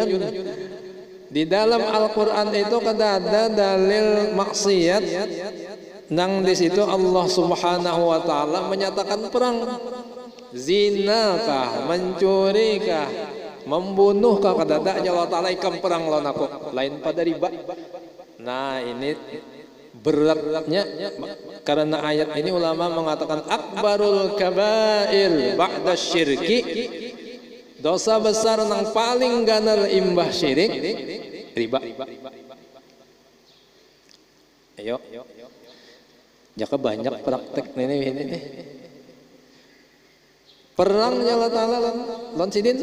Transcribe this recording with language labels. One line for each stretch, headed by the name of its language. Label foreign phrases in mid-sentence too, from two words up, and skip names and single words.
Banjar: Di dalam Al-Quran itu kada ada dalil maksiat, nang di situ Allah
Arabic: Subhanahu wa taala
Banjar: menyatakan perang. Zina kah, mencuri kah, membunuh kah, kada ada Allah taala ikam perang lawan aku, lain pada riba. Nah, ini beratnya karena ayat ini ulama mengatakan
Arabic: akbarul kabair ba'da syirki,
Banjar: dosa besar nang paling ganar imbah syirik riba. Ayo, jaka banyak praktek ini. Perang Allah Ta'ala lawan sidin.